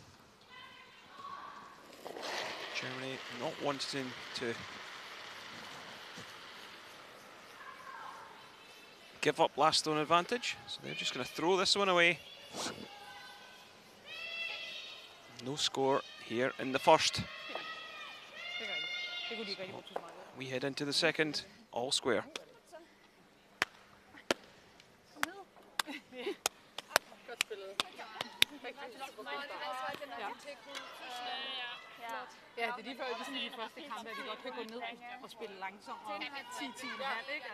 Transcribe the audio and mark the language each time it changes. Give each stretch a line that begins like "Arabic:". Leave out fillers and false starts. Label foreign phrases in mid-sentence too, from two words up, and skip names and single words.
English: Germany not wanting to give up last stone advantage, so they're just going to throw this one away. No score here in the first. So we head into the second, all square.
Danish: Ja, det er lige før, ligesom i de første kampe, at vi godt kan gå ned og spille langsomt og 10-10,5, ikke?